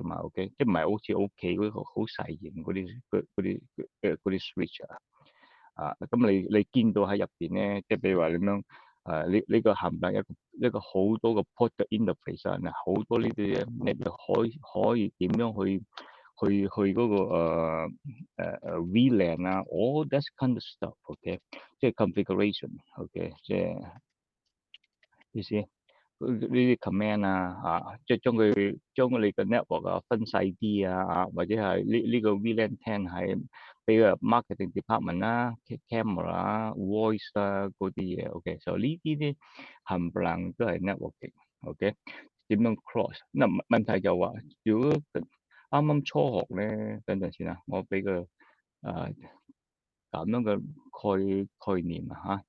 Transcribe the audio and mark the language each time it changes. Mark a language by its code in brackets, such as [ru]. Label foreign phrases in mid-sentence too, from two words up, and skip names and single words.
[yue] 嘛，OK，即係唔係好似屋企嗰個好細型嗰啲 switch咁你見到喺入邊咧，即係譬如話咁樣呢個冚唪唥一個好多個 port 嘅 interface好多呢啲嘢，你就可以點樣去嗰個 VLAN [en] all that kind of stuff， [yue] OK，即係 configuration，OK，即係意思。呢啲 command 即係將你嘅 network分細啲或者係呢個 VLAN 10係俾個 [en] marketing department camera voice [yue] 嗰啲嘢，OK，所以呢啲冚唪唥都係 networking，OK，點樣 cross？嗱問題就話，如果啱啱初學咧，等陣先我俾個咁樣嘅概念啊嚇。